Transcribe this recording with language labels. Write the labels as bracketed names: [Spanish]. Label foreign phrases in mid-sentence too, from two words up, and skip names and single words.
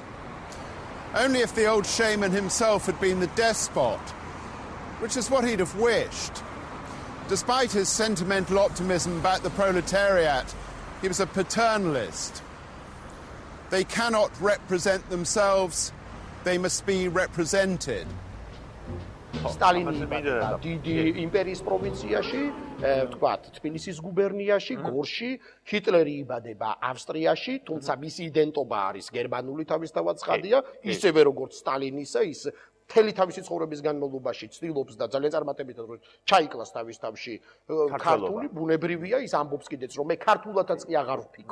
[English] Only if the old shaman himself had been the despot, which is what he'd have wished. Despite his sentimental optimism about the proletariat, he was a paternalist. They cannot represent themselves, they must be represented. [Georgian] სტალინი დიდი იმპერიის პროვინციაში, თქვათ, თბილისის გუბერნიაში, გორში, ჰიტლერი იბადება ავსტრიაში, თუმცა მისი იდენტობა არის გერმანული თავისთავად ცხადია, ისევე როგორც სტალინისა, ის მთელი თავისი ცხოვრების განმავლობაში ცდილობს და ძალიან წარმატებითად რომ ჩაიკლას თავის თავში ქართული ბუნებრივია, ის ამბობს კიდეც რომ მე ქართულადაც კი აღარ ვფიქრობ.